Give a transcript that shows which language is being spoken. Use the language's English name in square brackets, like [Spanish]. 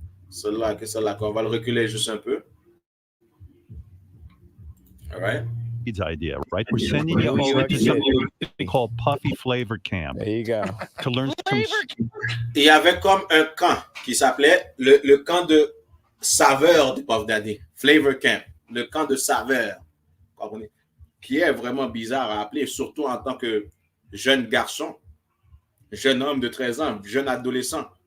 [French] Celle-là, qu'on va le reculer juste un peu. [English] All right. Reid's idea, right? We're sending you over to something called Puffy Flavor Camp There you go. to learn some. Flavor Camp. [French] Il y avait comme un camp qui s'appelait le camp de saveur de Puff Daddy, Flavor Camp, le camp de saveur, comprenez, qui est vraiment bizarre à appeler, surtout en tant que jeune garçon, jeune homme de 13 ans, jeune adolescent.